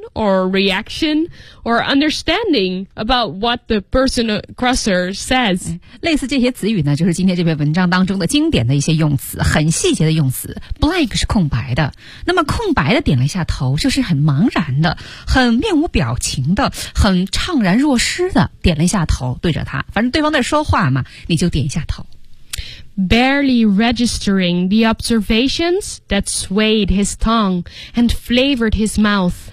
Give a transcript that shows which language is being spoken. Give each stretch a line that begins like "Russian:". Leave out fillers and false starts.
English: Or reaction or understanding about what the person across her says.
Chinese: 类似这些词语呢，就是今天这篇文章当中的经典的一些用词，很细节的用词。 Blank 是空白的，那么空白的点了一下头，就是很茫然的，很面无表情的，很怅然若失的点了一下头，对着他。反正对方在说话嘛，你就点一下头。
English: Barely registering the observations that swayed his tongue and flavored his mouth.